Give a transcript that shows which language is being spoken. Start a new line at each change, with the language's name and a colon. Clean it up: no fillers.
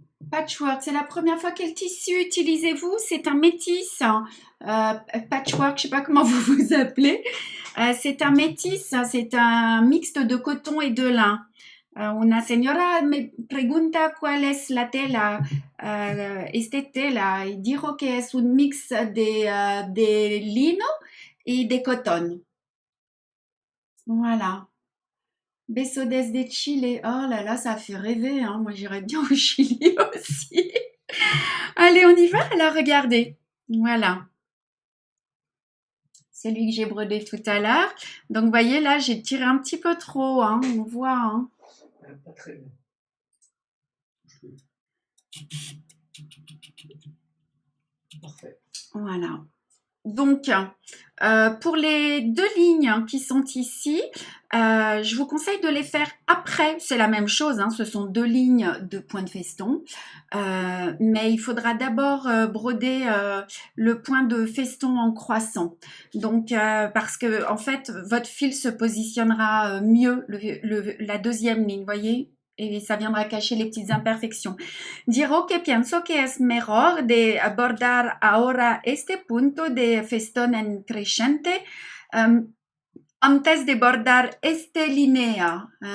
French: Patchwork, c'est la première fois. Quel tissu utilisez-vous? C'est un métis. Patchwork, je sais pas comment vous vous appelez. C'est un métis, c'est un mixte de coton et de lin.
Spanish: Una señora me pregunta cuál es la tela, este tela, y dijo que es un mix de lino y de coton. Voilà. Beso desde Chile.
French: Oh là là, ça fait rêver, hein. Moi, j'irais bien au Chili aussi. Allez, on y va? Alors, regardez. Voilà. Celui que j'ai brodé tout à l'heure. Donc, vous voyez, là, j'ai tiré un petit peu trop, hein. On voit, hein. Pas très bien. Parfait. Voilà. Donc, pour les deux lignes qui sont ici, je vous conseille de les faire après. C'est la même chose, hein, ce sont deux lignes de point de feston. Mais il faudra d'abord broder le point de feston en croissant. Donc, parce que en fait, votre fil se positionnera mieux la deuxième ligne, voyez? Et ça viendra cacher les petites imperfections.
Spanish: Dirò que pienso que es mejor de abordar ahora este punto de festón en creciente antes de bordar esta línea.